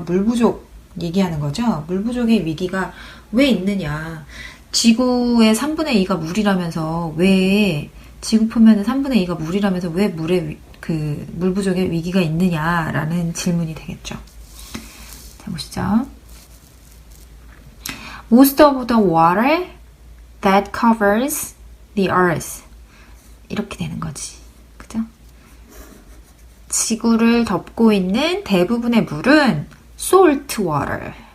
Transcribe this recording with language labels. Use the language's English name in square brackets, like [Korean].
[Korean] 물 부족 얘기하는 거죠? 물 부족의 위기가 왜 있느냐? 지구의 3분의 2가 물이라면서 왜 지구 표면의 3분의 2가 물이라면서 왜 물 부족의 위기가 있느냐라는 질문이 되겠죠. 자, 보시죠. [English] Most of the water that covers the earth. [Korean] 이렇게 되는 거지. 그죠? 지구를 덮고 있는 대부분의 물은 [English] salt water.